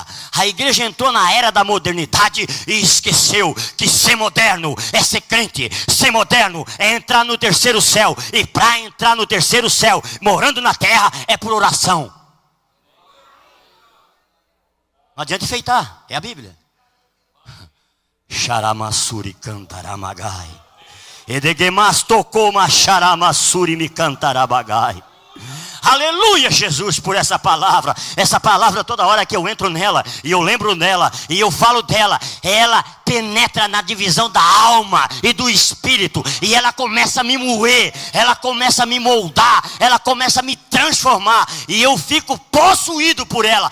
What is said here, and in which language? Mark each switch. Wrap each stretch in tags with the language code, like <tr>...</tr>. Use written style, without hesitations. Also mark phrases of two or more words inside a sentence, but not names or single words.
<pt>A igreja entrou na era da modernidade e esqueceu que ser moderno é ser crente. Ser moderno é entrar no terceiro céu. E para entrar no terceiro céu, morando na terra, é por oração. Não adianta enfeitar, é a Bíblia. Xaramassuri cantaramagai. Edegemas tocou ma xaramassuri me cantarabagai. Aleluia, Jesus, por essa palavra. Essa palavra, toda hora que eu entro nela e eu lembro nela e eu falo dela, ela penetra na divisão da alma e do espírito, e ela começa a me moer, ela começa a me moldar, ela começa a me transformar, e eu fico possuído por ela.</pt>